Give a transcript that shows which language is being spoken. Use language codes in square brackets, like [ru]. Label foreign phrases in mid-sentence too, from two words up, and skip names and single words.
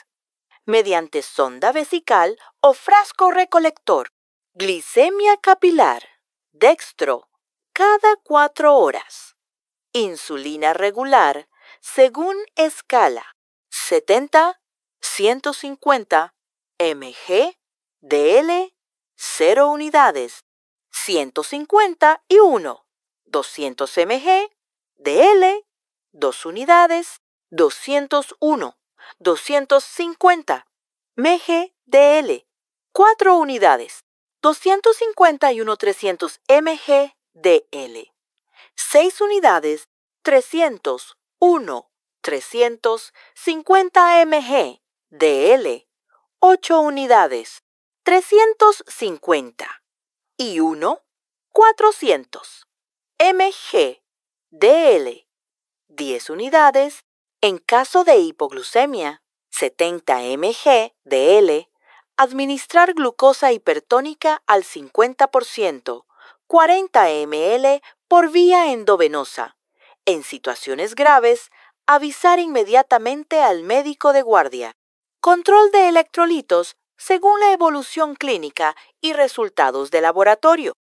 [es] Mediante sonda vesical o frasco recolector. Glicemia capilar. Dextro. Cada 4 horas. Insulina regular según escala. 70, 150 mg/dl, 0 unidades. 150 y 1, 200 mg/dl, 2 unidades, 201, 250 mg/dl, 4 unidades, 251, 300 mg/dl, 6 unidades, 301, 350 mg/dl, 8 unidades, 350. Y 1, 400 mg/dl, 10 unidades. En caso de hipoglucemia, 70 mg/dl, administrar glucosa hipertónica al 50%, 40 ml por vía endovenosa. En situaciones graves, avisar inmediatamente al médico de guardia. Control de electrolitos según la evolución clínica y resultados de laboratorio.